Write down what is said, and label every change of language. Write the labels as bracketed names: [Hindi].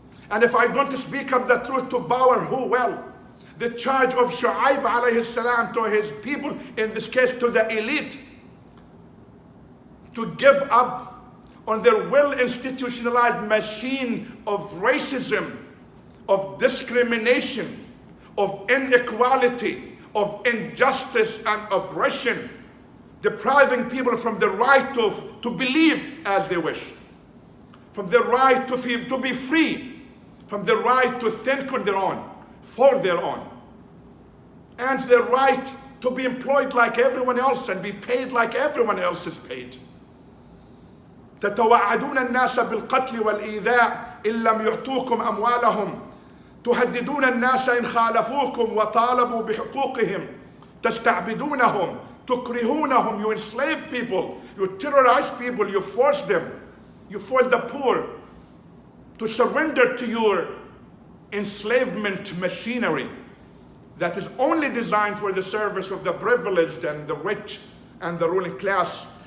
[English] And if I don't speak up the truth to power, who will? The charge of Shu'aib alayhi salam to his people, in this case to the elite, to give up on their well-institutionalized machine of racism, of discrimination, of inequality, of injustice and oppression, depriving people from the right to believe as they wish, from the right to be free, from the right to think on their own, for their own, and the right to be employed like everyone else and be paid like everyone else is paid. [Arabic] تتوعدون الناس بالقتل والإيذاء إن لم يعطوكم أموالهم تهددون الناس إن خالفوكم وطالبوا بحقوقهم تستعبدونهم تكرهونهم. [English] You enslave people, you terrorize people, you force them, you force the poor to surrender to your enslavement machinery that is only designed for the service of the privileged and the rich and the ruling class.